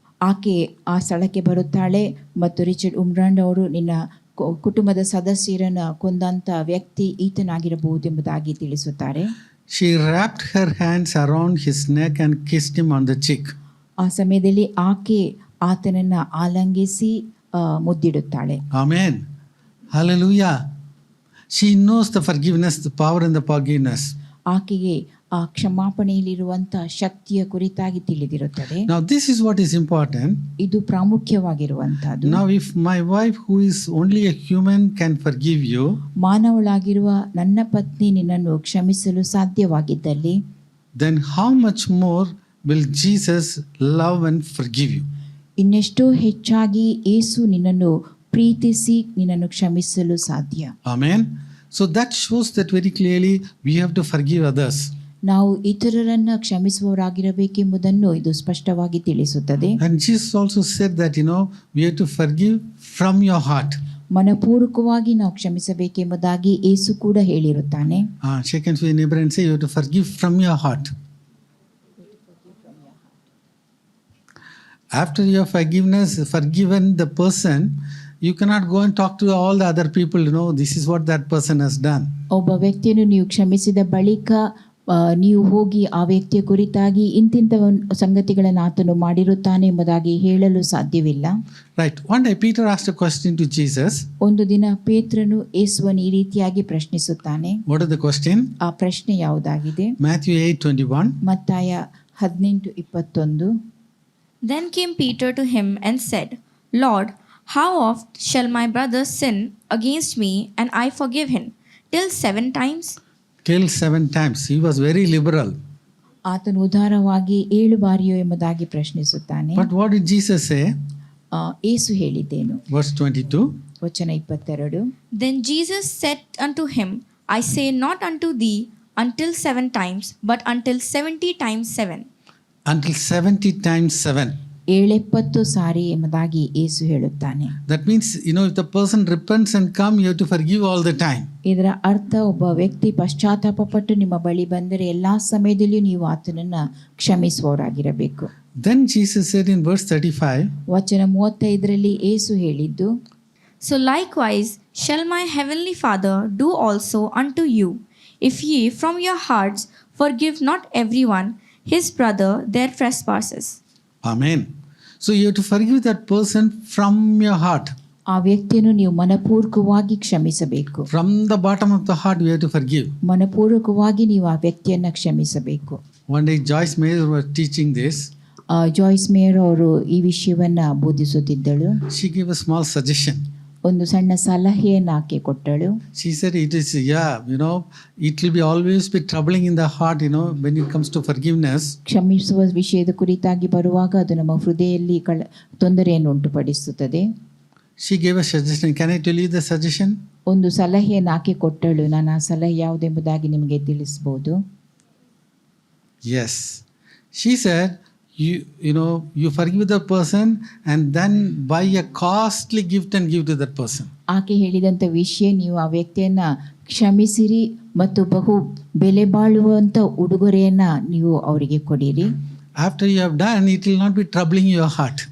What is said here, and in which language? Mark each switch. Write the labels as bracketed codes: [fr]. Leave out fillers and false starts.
[kn] ಆಕೆ ಆ ಸ್ಥಳಕ್ಕೆ ಬರುತ್ತಾಳೆ ಮತ್ತು ರಿಚರ್ಡ್ ಉಮ್ರಾಂಡ್ ಅವರು ನಿನ್ನ ಕುಟುಂಬದ ಸದಸ್ಯರನ್ನ ಕೊಂದಂತ ವ್ಯಕ್ತಿ ಈತನಾಗಿರಬಹುದು ಎಂಬುದಾಗಿ ತಿಳಿಸುತ್ತಾರೆ. [en] She wrapped her hands around his neck and kissed him on the cheek. [kn] ಆ ಸಮಯದಲ್ಲಿ ಆಕೆ ಆತನನ್ನ ಆಲಂಗಿಸಿ ಮುದ್ದಿಡುತ್ತಾಳೆ. [en] Amen. Hallelujah. She knows the forgiveness, the power and the forgiveness. [kn] ಆಕೆಗೆ ಆ ಕ್ಷಮಾಪಣೆಯಲ್ಲಿರುವಂತ ಶಕ್ತಿಯ ಕುರಿತಾಗಿ ತಿಳಿದಿರುತ್ತದೆ. [en] Now this is what is important. [kn] ಇದು ಪ್ರಾಮುಖ್ಯವಾಗಿರುವಂತದ್ದು. [en] Now if my wife, who is only a human, can forgive you, [kn] ಮಾನವಳಾಗಿರುವ ನನ್ನ ಪತ್ನಿ ನಿನ್ನನ್ನು ಕ್ಷಮಿಸಲು ಸಾಧ್ಯವಾಗಿದ್ದಲ್ಲಿ, [en] then how much more will Jesus love and forgive you? [kn] ಇನ್ನೆಷ್ಟೋ ಹೆಚ್ಚಾಗಿ ಯೇಸು ನಿನ್ನನ್ನು ಪ್ರೀತಿಸಿ ನಿನ್ನನ್ನು ಕ್ಷಮಿಸಲು ಸಾಧ್ಯ. [en] Amen. So that shows that very clearly we have to forgive others. [kn] ನಾವು ಇತರರನ್ನ ಕ್ಷಮಿಸುವವರಾಗಿರಬೇಕೆಂಬುದನ್ನು ಇದು ಸ್ಪಷ್ಟವಾಗಿ ತಿಳಿಸುತ್ತದೆ. [en] And Jesus also said that we have to forgive from your heart. [kn] ಮನಪೂರ್ವಕವಾಗಿ ನಾವು ಕ್ಷಮಿಸಬೇಕೆಂಬುದಾಗಿ ಯೇಸು ಕೂಡ ಹೇಳಿರುತ್ತಾನೆ. [en] Shake hands with your neighbor and say you have to forgive from your heart. After you have forgiven the person, you cannot go and talk to all the other people, this is what that person has done. [kn] ಒಬ್ಬ ವ್ಯಕ್ತಿಯನ್ನು ನೀವು ಕ್ಷಮಿಸಿದ ಬಳಿಕ ನೀವು ಹೋಗಿ ಆ ವ್ಯಕ್ತಿಯ ಕುರಿತಾಗಿ ಇಂತಿಂತ ಸಂಗತಿಗಳನ್ನು ಆತನು ಮಾಡಿರುತ್ತಾನೆ ಎಂಬುದಾಗಿ ಹೇಳಲು ಸಾಧ್ಯವಿಲ್ಲ. [en] Right. One day Peter asked a question to Jesus. [kn] ಒಂದು ದಿನ ಪೇತ್ರನು ಯೇಸುವನ್ನು ಈ ರೀತಿಯಾಗಿ ಪ್ರಶ್ನಿಸುತ್ತಾನೆ. [en] What is the question? [kn] ಆ ಪ್ರಶ್ನೆ ಯಾವುದಾಗಿದೆ? [en] Matthew 8:21. [kn] ಮತ್ತಾಯ 18:21. [en] Then came Peter to him and said, Lord, how oft shall my brother sin against me and I forgive him? Till 7 times? Till 7 times. He was very liberal. [kn] ಆತನು ಉದಾರವಾಗಿ 7 ಬಾರಿಯೋ ಎಂಬುದಾಗಿ ಪ್ರಶ್ನಿಸುತ್ತಾನೆ. [en] But what did Jesus say? [kn] ಯೇಸು ಹೇಳಿದ್ದೇನು? [en] Verse 22. [kn] ವಚನ 22. [en] Then Jesus said unto him, I say not unto thee until 7 times, but until 70 times 7. Until 70 times 7. [kn] 70 ಸಾರಿ ಎಂಬುದಾಗಿ ಯೇಸು ಹೇಳುತ್ತಾನೆ. [en] That means, if the person repents and come, you have to forgive all the time. [kn] ಇದರ ಅರ್ಥ ಒಬ್ಬ ವ್ಯಕ್ತಿ ಪಶ್ಚಾತ್ತಾಪಪಟ್ಟು ನಿಮ್ಮ ಬಳಿ ಬಂದರೆ ಎಲ್ಲಾ ಸಮಯದಲ್ಲಿಯೂ ನೀವು ಆತನನ್ನ ಕ್ಷಮಿಸುವವರಾಗಿರಬೇಕು. [en] Then Jesus said in verse 35. [kn] ವಚನ 35ರಲ್ಲಿ ಯೇಸು ಹೇಳಿದ್ದು, [en] So likewise shall my heavenly Father do also unto you, if ye from your hearts forgive not everyone his brother their trespasses. Amen. So you have to forgive that person from your heart. [kn] ಆ ವ್ಯಕ್ತಿಯನ್ನು ನೀವು ಮನಪೂರ್ವಕವಾಗಿ ಕ್ಷಮಿಸಬೇಕು. [en] From the bottom of the heart, we have to forgive. [kn] ಮನಪೂರ್ವಕವಾಗಿ ನೀವು ಆ ವ್ಯಕ್ತಿಯನ್ನು ಕ್ಷಮಿಸಬೇಕು. [en] One day, Joyce Meyer was teaching this. [kn] Joys mayor ಅವರು ಈ ವಿಷಯವನ್ನ ಬೋಧಿಸುತ್ತಿದ್ದಳು. [en] She gave a small suggestion. [kn] ಒಂದು ಸಣ್ಣ ಸಲಹೆಯನ್ನು ಆಕೆ ಕೊಟ್ಟಳು. [en] She said, it is, it will be always be troubling in the heart, when it comes to forgiveness. [kn] ಕ್ಷಮಿಸುವ ವಿಷಯದ ಕುರಿತಾಗಿ ಬರುವಾಗ ಅದು ನಮ್ಮ ಹೃದಯದಲ್ಲಿ ತೊಂದರೆಯನ್ನು ಉಂಟುಪಡಿಸುತ್ತದೆ. [en] She gave a suggestion. Can I tell you the suggestion? [kn] ಒಂದು ಸಲಹೆಯನ್ನು ಆಕೆ ಕೊಟ್ಟಳು. ನಾನು ಆ ಸಲಹೆ ಯಾವುದೆಂಬುದಾಗಿ ನಿಮಗೆ ತಿಳಿಸಬಹುದು. [en] Yes. She said, you forgive the person and then buy a costly gift and give to that person. [kn] ಆಕೆ ಹೇಳಿದಂಥ ವಿಷಯ, ನೀವು ಆ ವ್ಯಕ್ತಿಯನ್ನ ಕ್ಷಮಿಸಿರಿ ಮತ್ತು ಬಹು ಬೆಲೆ ಬಾಳುವಂಥ ಉಡುಗೊರೆಯನ್ನ ನೀವು ಅವರಿಗೆ ಕೊಡಿರಿ. [en] After you have done, it will not be troubling your heart.